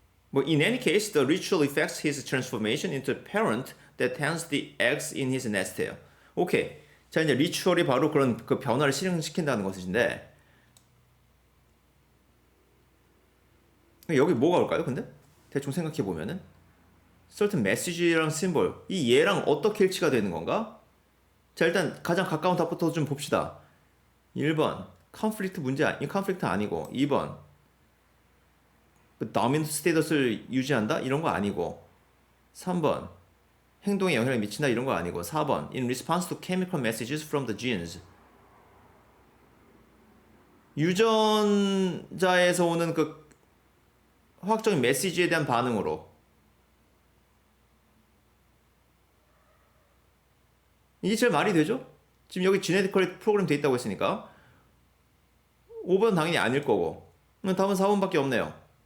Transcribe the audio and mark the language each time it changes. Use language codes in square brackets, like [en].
[en] 뭐, in any case, the ritual affects his transformation into a parent that tends the eggs in his nest예요. [ko] 오케이. 자, 이제 리추얼이 바로 그런 그 변화를 실행시킨다는 것인데, 여기 뭐가 올까요, 근데? 대충 생각해 보면은. certain message 랑 symbol. 이 얘랑 어떻게 일치가 되는 건가? 자, 일단 가장 가까운 답부터 좀 봅시다. 1번. 컨플릭트 문제, 이 컨플릭트 아니고. 2번. dominant 스테이터스를 유지한다? 이런 거 아니고. 3번. 행동에 영향을 미친다? 이런 거 아니고. 4번. [en] In response to chemical messages from the genes. [ko] 유전자에서 오는 그 화학적인 메시지에 대한 반응으로. 이게 제일 말이 되죠? 지금 여기 지네티컬리 프로그램 돼 있다고 했으니까 5번 당연히 아닐 거고 답은 4번밖에 없네요.